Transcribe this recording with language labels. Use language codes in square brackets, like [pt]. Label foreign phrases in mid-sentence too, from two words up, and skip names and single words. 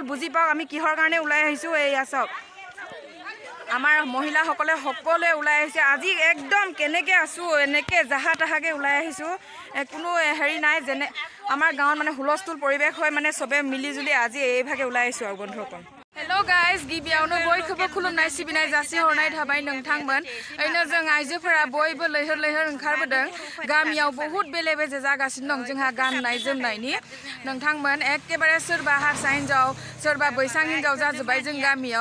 [as] বুজি পাওক আমি কিহৰ কাৰণে ওলাই আহিছোঁ। এয়া চাওক আমাৰ মহিলাসকলে সকলোৱে ওলাই আহিছে আজি। একদম কেনেকৈ আছোঁ এনেকৈ জাহা তাহাকৈ ওলাই আহিছোঁ, কোনো হেৰি নাই। যেনে আমাৰ গাঁৱত মানে হুলস্থুল পৰিৱেশ হয়, মানে চবে মিলিজুলি আজি এইভাগে ওলাই আহিছোঁ আৰু বন্ধুসকল। [en] hello guys, [brx] गिबियावनो बयखौबो खुलुमनाय सिबिनाय जासिहरनाय थाबाय नोंथांमोन। ओरैनो जों आइजोफोरा बयबो लैहोर ओंखारबोदों। गामियाव बहुत बेले बेजे जागासिनो दं जोंहा गाननाय जोमनायनि। नोंथांमोन एखेबारे सोरबा हारसा हिन्जाव सोरबा बैसां हिन्जाव जाजोब्बाय जों गामियाव।